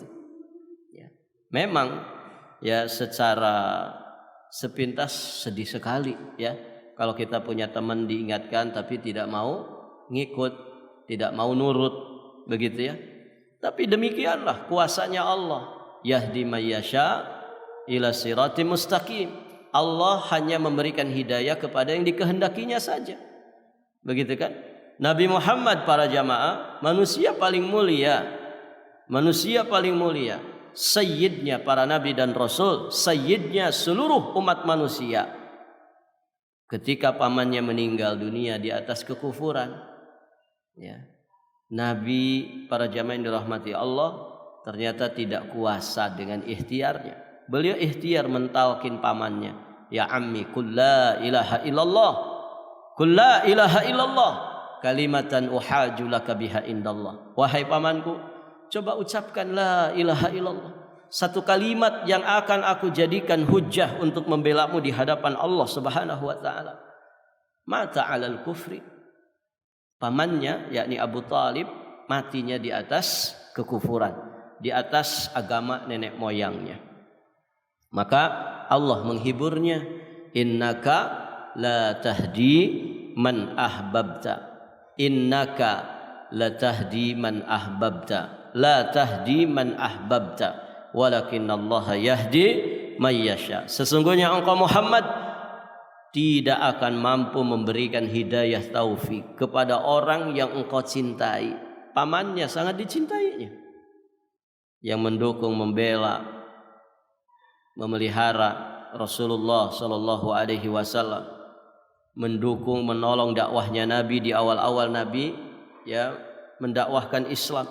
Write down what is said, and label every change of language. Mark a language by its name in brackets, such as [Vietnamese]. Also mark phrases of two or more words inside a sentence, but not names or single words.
[Indonesian] Ya. Memang ya secara sepintas sedih sekali ya kalau kita punya teman diingatkan tapi tidak mau ngikut, tidak mau nurut, begitu ya. Tapi demikianlah kuasanya Allah. [Arabic] يهدي من يشاء إلى صراط مستقيم. [Indonesian] Allah hanya memberikan hidayah kepada yang dikehendakinya saja. Begitu kan? Nabi Muhammad para jamaah, manusia paling mulia. Manusia paling mulia. Sayyidnya para nabi dan rasul, sayyidnya seluruh umat manusia. Ketika pamannya meninggal dunia di atas kekufuran, ya, Nabi para jamaah yang dirahmati Allah ternyata tidak kuasa dengan ikhtiarnya. Beliau ikhtiar mentalkin pamannya, [Arabic] يا عم قل لا إله إلا الله، قل لا إله إلا الله كلمة أحاج لك بها عند الله. [Indonesian] Wahai pamanku, coba ucapkan [Arabic] لا إله إلا الله, [Indonesian] satu kalimat yang akan aku jadikan hujjah untuk membelamu di hadapan Allah [Arabic] سبحانه وتعالى. مات على الكفر. [Indonesian] Pamannya yakni Abu Talib matinya di atas kekufuran, di atas agama nenek moyangnya. Maka Allah menghiburnya, [Arabic] إنك لا تهدي من أحببت، إنك لا تهدي من أحببت، لا تهدي من أحببت، ولكن الله يهدي من يشاء. [Indonesian] Sesungguhnya engkau Muhammad tidak akan mampu memberikan hidayah taufik kepada orang yang engkau cintai. Pamannya sangat dicintainya, yang mendukung, membela, memelihara Rasulullah [Arabic] صلى الله عليه وسلم, [Indonesian] mendukung, menolong dakwahnya Nabi di awal-awal Nabi ya mendakwahkan Islam.